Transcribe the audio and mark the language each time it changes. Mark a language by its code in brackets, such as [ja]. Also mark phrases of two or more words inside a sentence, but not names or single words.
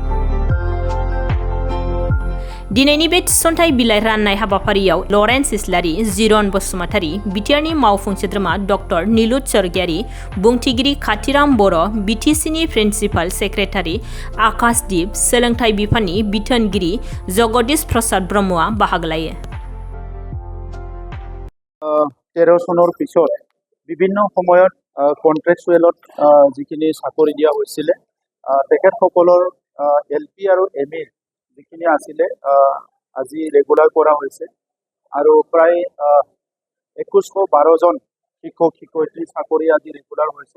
[brx] दिनैनि बे थिसनथाइ बिलाइ राननाय हाबाफारियाव लरेन्स इस्लारि, जिरन बसुमतारी, बिटिआरनि मावफुं सोद्रोमा डक्टर नीलुत स्वर्गियारी, बुंथिगिरि खाथिराम बर', बिटिसिनि प्रिन्सिपाल सेक्रेटारि आकाशदीप, सोलोंथाइ बिफाननि बिथोनगिरि जगदीश प्रसाद ब्रह्मआ बाहागो लायो। [as] 13 চনৰ পিছত বিভিন্ন সময়ত কন্ট্ৰেকচুৱেলত যিখিনি চাকৰি দিয়া হৈছিলে তেখেতসকলৰ এলপি আৰু এমই যিখিনি আছিলে আজি ৰেগুলাৰ কৰা হৈছে আৰু প্ৰায় 2112 জন শিক্ষক শিক্ষয়িত্ৰী চাকৰি আজি ৰেগুলাৰ হৈছে।